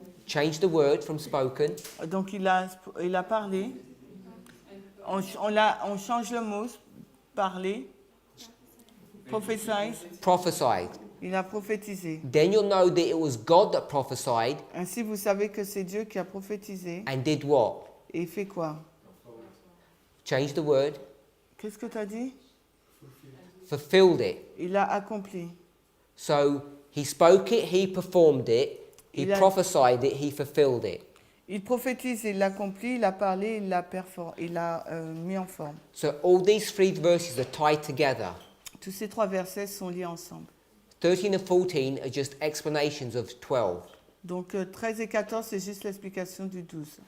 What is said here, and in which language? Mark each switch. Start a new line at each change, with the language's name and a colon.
English: Change the word from spoken.
French: Donc il a parlé. On change le mot parler. Prophesied.
English: Prophesied.
French: Il a prophétisé.
English: Then you'll know that it was God that prophesied
French: Ainsi vous savez que c'est Dieu qui a prophétisé.
English: and did what?
French: Et il fait quoi?
English: Change the word.
French: Qu'est-ce que tu as dit?
English: Fulfilled it.
French: Il a accompli.
English: So he spoke it, he performed it, he
French: Il a-
English: prophesied it, he fulfilled it.
French: Il prophétise, il l'accomplit, il a parlé, il l'a mis en forme.
English: So all these three verses are tied together.
French: Tous ces trois versets sont liés ensemble.
English: 13 and 14 are just explanations of 12.
French: Donc 13 et 14, c'est juste l'explication du 12.